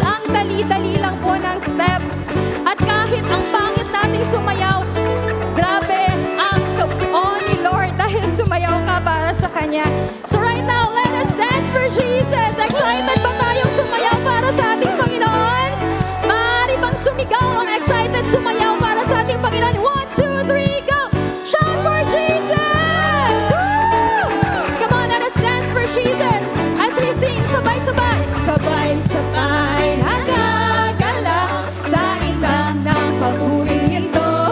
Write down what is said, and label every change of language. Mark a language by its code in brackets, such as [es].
[tl] Ang dali-dali lang po ng steps. At kahit ang pangit nating sumayaw, grabe ang ni Lord dahil sumayaw ka para sa Kanya. [en] So right now, let us dance for Jesus. [tl] Excited ba tayong sumayaw para sa ating Panginoon? Maaari bang sumigaw ang excited sumayaw para sa ating Panginoon? [en] 1, 2, 3, go! Shout for Jesus! Woo! Come on, let us dance for Jesus as we sing sabay-sabay. [tl] Sabay-sabay nagagala sa ilang ng papuring ito.